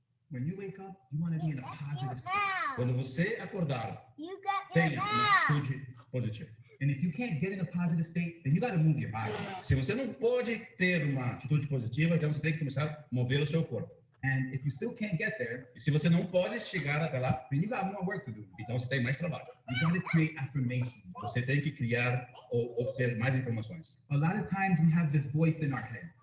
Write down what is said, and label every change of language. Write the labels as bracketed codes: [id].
[en] When you wake up, you want to be in a positive state. [pt] Quando você acordar, tenha uma atitude positiva. [en] And if you can't get in a positive state, then you got to move your body. [pt] Se você não pode ter uma atitude positiva, então você tem que começar a mover o seu corpo. [en] And if you still can't get there, [pt] e se você não pode chegar até lá, [en] then you got more work to do. [pt] Então você tem mais trabalho. [en] You got to create affirmations. [pt] Você tem que criar ou ter mais informações. [en] A lot of times we have this voice in our head.